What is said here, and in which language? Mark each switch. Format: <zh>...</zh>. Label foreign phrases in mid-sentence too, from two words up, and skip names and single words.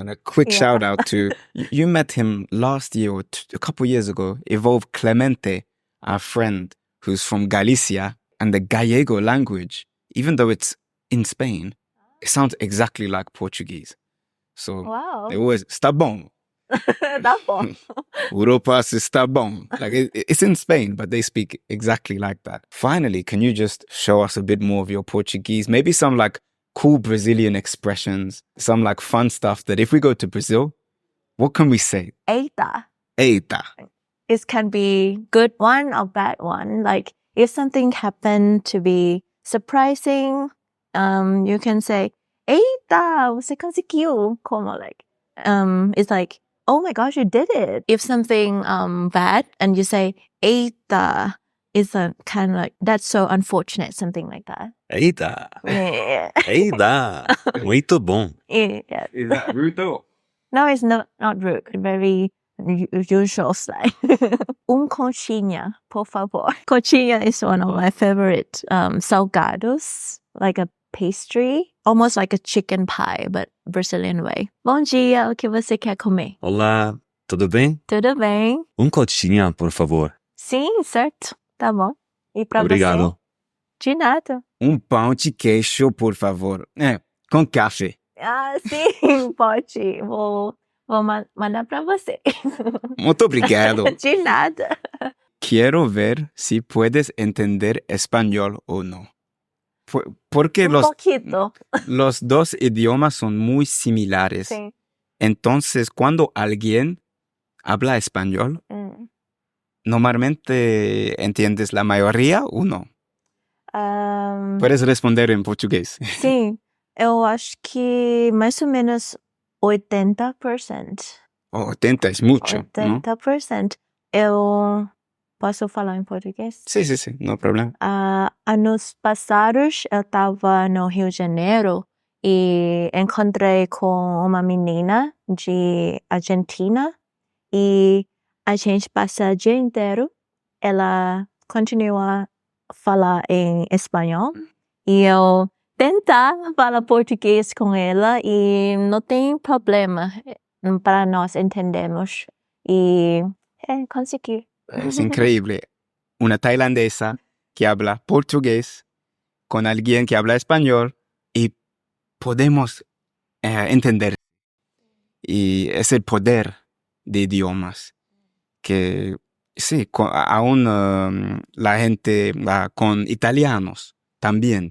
<en>And a quick shout out to, you met him last year or a couple years ago, Evolve Clemente, our friend who's from Galicia, and the Gallego language, even though it's in Spain, it sounds exactly like Portuguese. So Wow. they always,</en> <pt>está bom.</pt> <en>That's all.</en> <pt>Europa está bom.</pt> <en>Like it's in Spain, but they speak exactly like that. Finally, can you just show us a bit more of your Portuguese? Maybe some like cool Brazilian expressions, some like fun stuff that if we go to Brazil, what can we say?</en> <pt>Eita. Eita.</pt> <en>It can be good one or bad one. Like if something happened to be surprising, you can say,</en> <pt>Eita, você conseguiu.</pt> <en>Como like, it's like, oh my gosh, you did it. If something bad and you say, Eita, it's a kind of like, that's so unfortunate, something like that.</en> <pt>Eita.</pt> <en>Yeah.</en> <pt>Eita. Muito bom.</pt> <en>Yeah. Is that rude though? No, it's not rude. Very usual slang.</en> <pt>Coxinha, por favor.</pt> <en>Coxinha is one of my favorite salgados, like a pastry, almost like a chicken pie, but Brazilian way.</en> <pt>Bom dia, o que você quer comer? Olá, tudo bem? Tudo bem? Coxinha, por favor. Sim, certo. Tá bom. E pra Obrigado. você? De nada. Pão de queijo, por favor. Com café. Ah, sim, pode. Vou mandar pra você. Muito obrigado. De nada.</pt> <es>Quiero ver si puedes entender español o no. Porque Poquito. los dos idiomas son muy similares. Sí. Entonces, cuando alguien habla español, normalmente entiendes la mayoría o no. Puedes responder en portugués.</es> <pt>Sim, eu acho que mais ou menos 80%.</pt> <es>80 es mucho, ¿no? 80%.</es> <pt>Eu posso falar em português?</pt> <es>Sí, sí, sí, no problema.</es> <pt>Anos passados, eu estava no Rio de Janeiro e encontrei com uma menina de Argentina e a gente passa o dia inteiro. Ela continua a falar em espanhol e eu tentar falar português com ela e não tem problema para nós entendermos e consegui.</pt> <es>Es increíble. Una tailandesa que habla portugués con alguien que habla español y podemos entender. Y es el poder de idiomas que, sí, aún la gente con italianos también.</es>